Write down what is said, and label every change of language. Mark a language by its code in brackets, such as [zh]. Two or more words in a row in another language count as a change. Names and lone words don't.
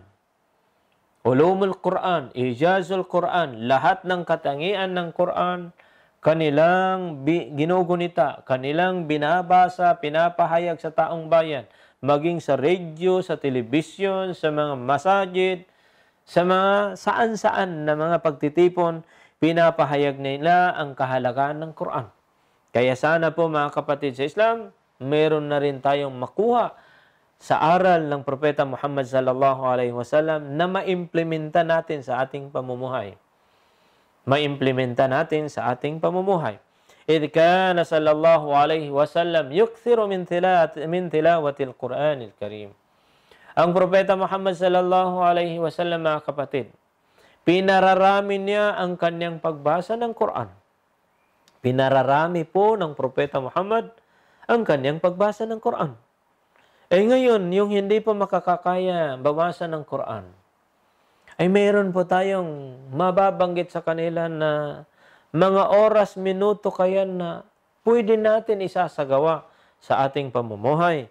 [ar] علوم القرآن، إعجاز القرآن, [tl] lahat ng katangian ng Quran, kanilang ginugunita, kanilang binabasa, pinapahayag sa taong bayan, maging sa radio, sa telebisyon, sa mga masajid, sa mga saan-saan na mga pagtitipon, pinapahayag nila ang kahalagaan ng Quran. Kaya sana po, mga kapatid sa Islam, meron na rin tayong makuha sa aral ng Propeta Muhammad [ar] صلى الله عليه وسلم [tl] na maimplementa natin sa ating pamumuhay. maimplementa natin sa ating pamumuhay. [ar] إذ كان صلى الله عليه وسلم يكثر من تلاوة القرآن الكريم. [tl] Ang Propeta Muhammad [ar] صلى الله عليه وسلم, [tl] mga kapatid, pinararami niya ang kanyang pagbasa ng Quran. Pinararami po ng Propeta Muhammad ang kanyang pagbasa ng Quran. Ngayon, yung hindi pa makakakaya babasa ng Quran, ay mayroon po tayong mababanggit sa kanila na mga oras, minuto kaya na pwede natin isasagawa sa ating pamumuhay.